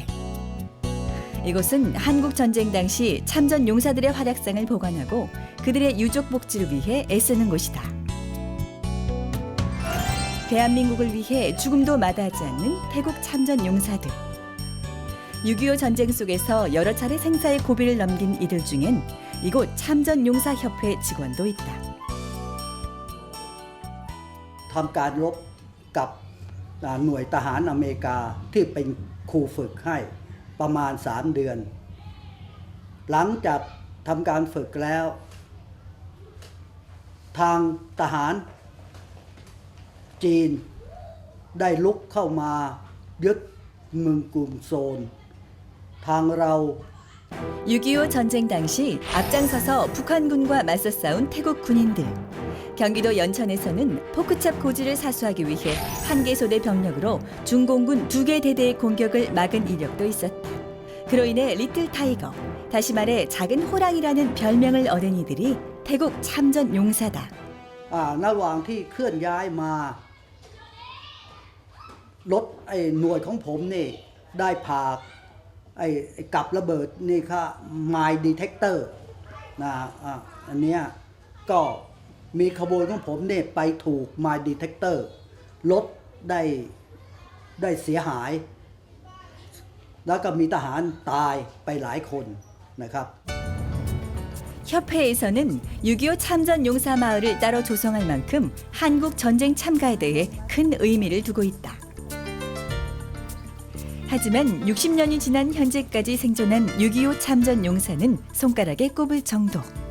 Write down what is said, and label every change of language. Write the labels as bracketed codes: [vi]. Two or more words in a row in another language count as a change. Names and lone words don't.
[ko] 이곳은 한국 전쟁 당시 참전 용사들의 활약상을 보관하고 그들의 유족 복지를 위해 애쓰는 곳이다. 대한민국을 위해 죽음도 마다하지 않는 태국 참전 용사들. 6.25 전쟁 속에서 여러 차례 생사의 고비를 넘긴 이들 중엔 이곳 참전 용사협회 직원도 있다. [th] ทำการรบกับหน่วยทหารอเมริกาที่เป็นครูฝึกให้ประมาณ3 เดือน หลังจากทำการฝึกแล้วทางทหารจีนได้ลุกเข้ามายึดเมืองกุมโซนทางเรา [ko] 6.25 전쟁 당시 앞장서서 북한군과 맞서 싸운 태국 군인들. 경기도 연천에서는 포크찹 고지를 사수하기 위해 한 개 소대 병력으로 중공군 2개 대대의 공격을 막은 이력도 있었다. 그로 인해 리틀 타이거, 다시 말해 작은 호랑이라는 별명을 얻은 이들이 태국 참전 용사다. [th] ระหว่างที่เคลื่อนย้ายมารถหน่วยของผมนี่ได้พากับระเบิดนี่ค่ะ [en] My Detector [th] นะอันเนี้ยก็มีขบวนของผมเนี่ยไปถูก [en] My Detector [th] รถได้เสียหาย แล้วก็มีทหารตายไปหลายคนนะครับ [ko] 협회에서는 6.25 참전 용사 마을을 따로 조성할 만큼 한국 전쟁 참가에 대해 큰 의미를 두고 있다. 하지만 60년이 지난 현재까지 생존한 6.25 참전 용사는 손가락에 꼽을 정도.